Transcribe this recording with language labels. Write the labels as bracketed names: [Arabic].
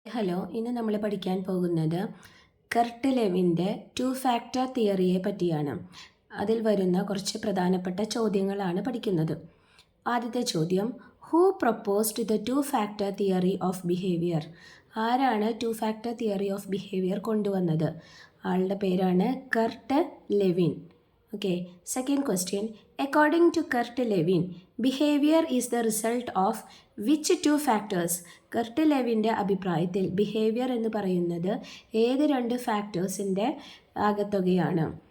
[Malayalam] Hello, ഇന്ന് നമ്മൾ പഠിക്കാൻ പോകുന്നത് കർട്ട് ലെവിൻ്റെ ടു ഫാക്ടർ തിയറിയെ പറ്റിയാണ്. അതിൽ വരുന്ന കുറച്ച് പ്രധാനപ്പെട്ട ചോദ്യങ്ങളാണ് പഠിക്കുന്നത്. ആദ്യത്തെ ചോദ്യം, [English] Who proposed the two factor theory of behaviour? [Malayalam] ആരാണ് two factor theory of behaviour കൊണ്ടുവന്നത്? ആളുടെ പേരാണ് Kurt Lewin. [English] Okay, second question. According to Kurt Lewin, behavior is the result of which two factors? [Malayalam] Kurt ലെവിൻ്റെ അഭിപ്രായത്തിൽ behaviour എന്ന് പറയുന്നത് ഏത് രണ്ട് ഫാക്ടേഴ്സിൻ്റെ ആകത്തുകയാണ്?